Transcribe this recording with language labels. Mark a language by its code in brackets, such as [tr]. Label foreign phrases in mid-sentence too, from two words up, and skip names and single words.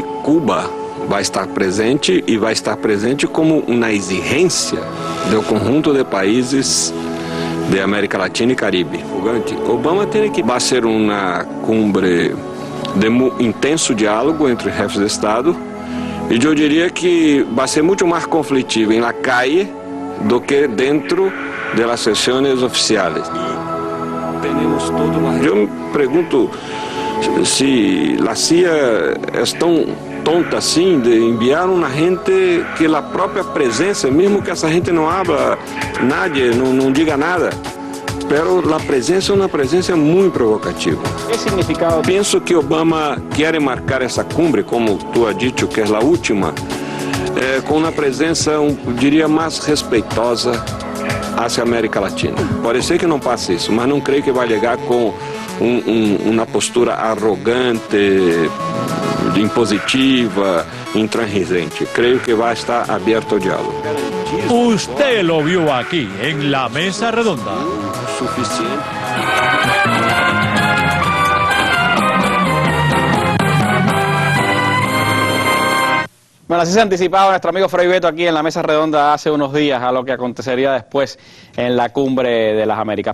[pt] Cuba vai estar presente e vai estar presente como uma exigência do conjunto de países de América Latina e Caribe. Obama tem que vai ser uma cumbre de intenso diálogo entre [es] jefes de Estado [pt] e eu diria que vai ser muito mais conflitivo em [es] la calle [pt] do que dentro [es] de las sesiones oficiales. [pt] Eu me pergunto se a CIA é tão tonta assim de enviar uma gente que a própria presença, mesmo que essa gente não [es] habla, nadie, [pt] não diga nada, pero a presença é uma presença muito provocativa. Que significado? Penso que Obama quer marcar essa cumbre, como tu has dito, que é a última, com uma presença, diria, mais respeitosa hacia América Latina. Pode ser que não passe isso, mas não creio que vai chegar com uma postura arrogante, impositiva, intransigente. Creio que vai estar aberto ao diálogo. [es] Usted lo vio aquí, en la Mesa Redonda. Suficiente. Bueno, así se anticipaba nuestro amigo Fray Beto aquí en la Mesa Redonda hace unos días a lo que acontecería después en la Cumbre de las Américas.